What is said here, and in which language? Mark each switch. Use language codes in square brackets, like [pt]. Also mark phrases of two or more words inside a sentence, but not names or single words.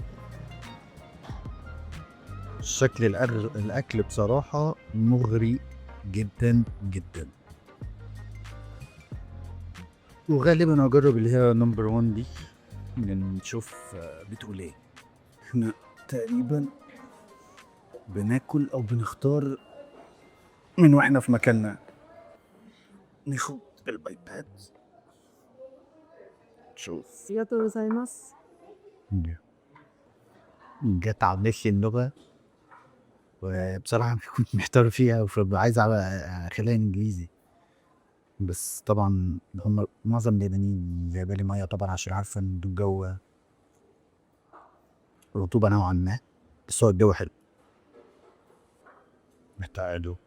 [ar] شكل الاكل بصراحه مغري جدا جدا، وغالبا هجرب اللي هي نمبر 1 دي، نشوف بتقول ايه. احنا تقريبا بناكل او بنختار من واحنا في مكاننا. ناخد البايباد، شوف. [ja] ありがとうございます。 [ar] جت على نفسي اللغة، وبصراحة كنت محتار فيها، وعايز أخليها إنجليزي، بس طبعا هم معظم اليابانيين جايبة لي مية طبعا، عشان عارفة إن الجو رطوبة نوعا ما، بس هو الجو حلو.